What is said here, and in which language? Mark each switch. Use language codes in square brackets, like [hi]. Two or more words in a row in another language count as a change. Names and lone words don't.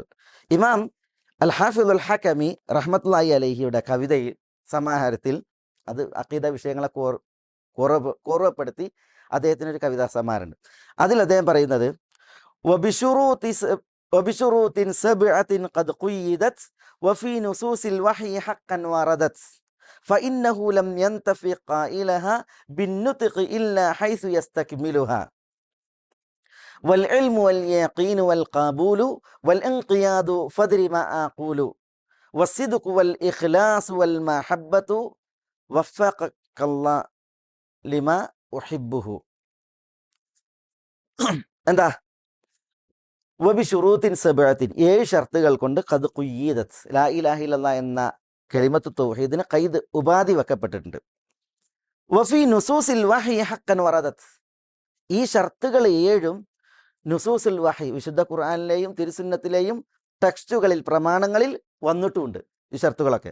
[ml] ഇമാം അൽ ഹാഫിദ് അൽ ഹകമി [ar] رحمة الله عليه [ml] കവിതയിൽ സമാഹാരത്തിൽ അത് അഖീദ വിഷയങ്ങളെ ഓർമ്മപ്പെടുത്തി അദ്ദേഹത്തിനൊരു കവിതാ സമാഹാരമുണ്ട്. അതിൽ അദ്ദേഹം പറയുന്നത് [ar] وبشروط سبعة قد قيدت وفي نصوص الوحي حقا وردت فإنه لم ينتفع قائلها بالنطق إلا حيث يستكملها والعلم واليقين والقبول والانقياد فدر ما أقول والصدق والإخلاص والمحبة وفقك الله لما أحبه. [ml] എന്താ? [ar] وبشروط سبعة [ml] 7 ഷർത്തുകൾ കൊണ്ട് [ar] قد قيدت لا إله إلا الله [ml] എന്ന കലിമത്ത് തൗഹീദിന് ഖൈദ് ഉപാധി വെക്കപ്പെട്ടിട്ടുണ്ട്. [ar] وفي نصوص الوحي حقا وردت. [ml] ഈ ഷർത്തുകൾ 7ഉം [ar] نصوص الوحي [ml] വിശുദ്ധ ഖുർആനിലെയും തിരുസുന്നത്തിലെയും ടെക്സ്റ്റുകളിൽ പ്രമാണങ്ങളിൽ വന്നിട്ടുമുണ്ട് ഈ ഷർത്തുകളൊക്കെ.